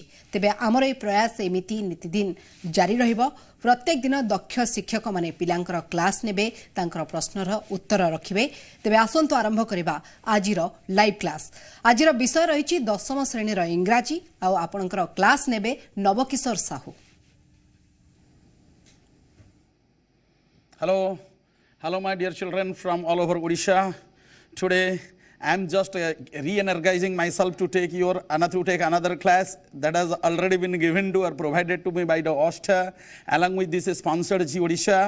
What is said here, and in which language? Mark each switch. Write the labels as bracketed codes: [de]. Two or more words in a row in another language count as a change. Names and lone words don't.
[or] ତେବେ ଆମର ଏ ପ୍ରୟାସ ଏମିତି ନିତିଦିନ ଜାରି ରହିବ। ପ୍ରତ୍ୟେକ ଦିନ ଦକ୍ଷ ଶିକ୍ଷକ ମାନେ ପିଲାଙ୍କର କ୍ଲାସ ନେବେ ତାଙ୍କର ପ୍ରଶ୍ନର ଉତ୍ତର ରଖିବେ। ତେବେ ଆସନ୍ତୁ ଆରମ୍ଭ କରିବା ଆଜିର [en] live class. [or] ଆଜିର ବିଷୟ ରହିଛି 10ମ ଶ୍ରେଣୀର ଇଂରାଜୀ ଆ ଆପଣଙ୍କର କ୍ଲାସ ନେବେ ନବ କିଶୋର ସାହୁ। [en] Hello my dear children from all over Odisha. Today I am just re-energizing myself to take another class that has already been given to or provided to me by the OSSTA along with this sponsored Zee Odisha.